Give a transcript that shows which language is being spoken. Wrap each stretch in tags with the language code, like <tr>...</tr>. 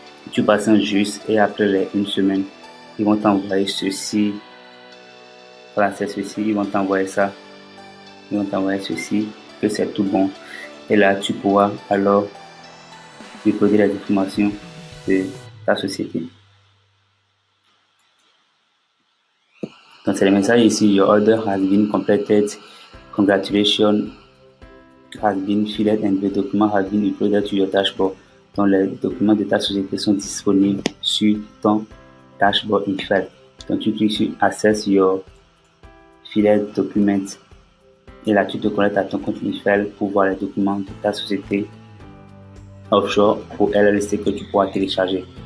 <fr>Tu passes juste et après une semaine, ils vont t'envoyer ceci. Voilà, c'est ceci. Ils vont t'envoyer ça. Ils vont t'envoyer ceci, que c'est tout bon. Et là, tu pourras alors déposer les informations de ta société. Donc, c'est le message ici.</fr> <en>Your order has been completed. Congratulations has been filled and the document has been uploaded to your dashboard.</en> <fr>Donc, les documents de ta société sont disponibles sur ton dashboard IFEL. Donc, tu cliques sur</fr> <en>Access your filled documents.</en> <fr>Et là, tu te connectes à ton compte IFEL pour voir les documents de ta société offshore pour LLC que tu pourras télécharger.</fr>